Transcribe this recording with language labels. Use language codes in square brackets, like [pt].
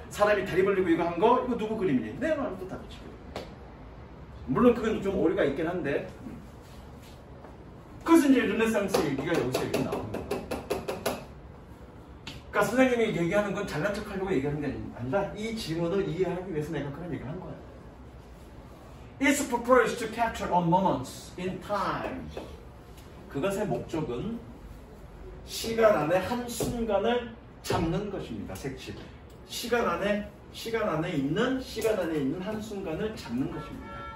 [ko] 사람이 다리 벌리고 이거 한 거 이거 누구 그림이니? 레오나르도 다빈치. 물론 그건 좀 오류가 있긴 한데 그래서 이제 르네상스 얘기가 여기서 이렇게 나오는 거예요. 그러니까 선생님이 얘기하는 건 잘난 척 하려고 얘기하는 게 아니라 이 질문을 이해하기 위해서 내가 그런 얘기를 한 거야. [en] It's proposed to capture a moment in time. [ko] 그것의 목적은 시간 안에 한 순간을 잡는 것입니다. 색칠. 시간 안에 있는 한 순간을 잡는 것입니다.